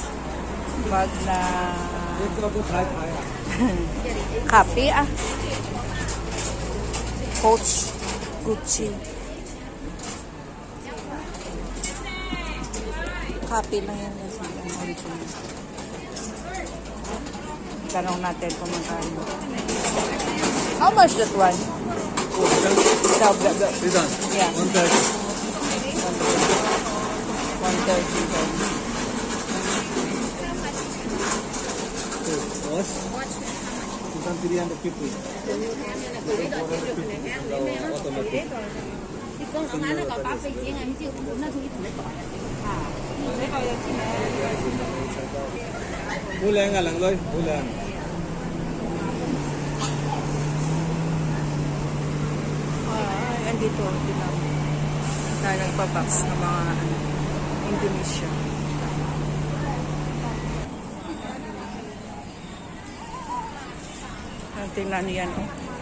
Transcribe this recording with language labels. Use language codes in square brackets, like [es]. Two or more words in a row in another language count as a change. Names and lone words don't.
[tl] Bag na kape Coach, Gucci. Kape lang yan. Tanong natin kung magkano. [en] How much that one? This one? Yeah. 130. 130. Watch? This one 350. Automatic. [yue] 好靚啊，鄰居，好靚。 [tl] Andito din ako. Na nagpa-box ng mga Indonesia. Tingnan niyo yan, oh.